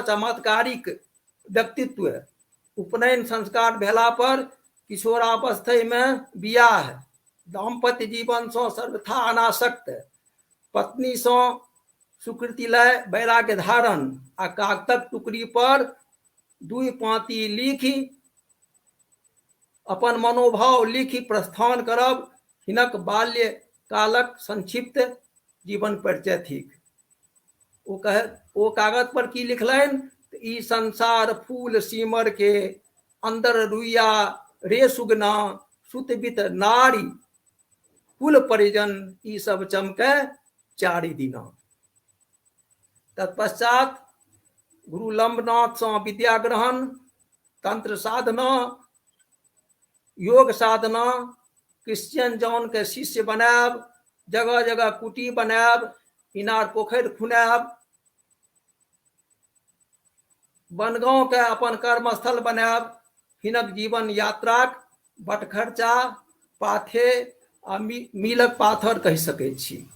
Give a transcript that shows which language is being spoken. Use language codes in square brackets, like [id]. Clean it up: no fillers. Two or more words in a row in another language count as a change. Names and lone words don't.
[mai] चमत्कारिक व्यक्तित्व, उपनयन संस्कार भेला पर किशोरावस्था में बियाह, दाम्पत्य जीवन से सर्वथा अनासक्त, पत्नी से सुकृतिलय वैराग्य धारण आ कागतक टुकड़ी पर दुई पाँति लिखि अपन मनोभाव लिखि प्रस्थान करब हिनक बाल्य कालक संक्षिप्त जीवन परिचय थिक। ओ कागज पर की लिखलनि? ई संसार फूल सीमर के, अंदर रुइया रे सुगना, सुत बित नारी कुल परिजन, ई सब चमके चारि दिना। तत्पश्चात गुरु लंबनाथ से विद्या ग्रहण, तंत्र साधना, योग साधना, क्रिश्चियन जॉन के शिष्य बनाब, जगह जगह कुटी बनाब, इनार पोखरि खुनाब, बनगांव के अपन कर्मस्थल बनाब। हिनक जीवन यात्राक बटखर्चा, पाथे आ मीलक पाथर कहि सकै छी।